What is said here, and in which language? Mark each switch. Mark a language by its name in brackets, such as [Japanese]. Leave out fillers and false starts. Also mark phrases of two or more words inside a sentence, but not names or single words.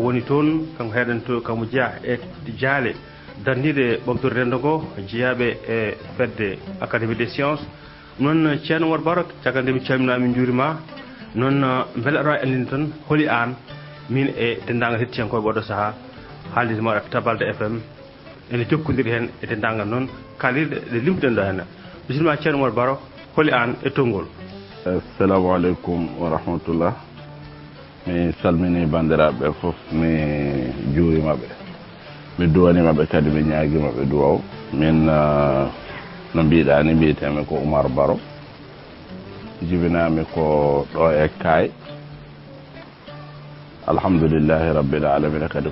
[Fula] woni toon kanko heɗen to kamo jeeya e jaale darnide ɓamtorde rendo ngo jeeyaɓe e fedde Académie des sciences noon ceerno Oumar Baro caggal nde mi calminama min juurima noon beele aɗa wawi andinde tan holi an min e dendagal hettiyankoɓe oɗo saaha haalirde maɗa Tabalde FM ene jokkodiri hen e dendagal noon kalirde ɗe limtuɗen ɗo hen bisimilla ceerno Oumar Baro holi an e tongol. [Arabic] السلام عليكم ورحمة الله. [Fula] Mi salmini bandiraɓe fof mi juurimaɓe mi duwanimaɓe kadi mi ñaaguimaɓe duwaw min no mbiɗani mbiyetemi ko Oumar Baro jibinami ko ɗo e Kay [Arabic] الحمد لله رب العالمين [Fula] kadi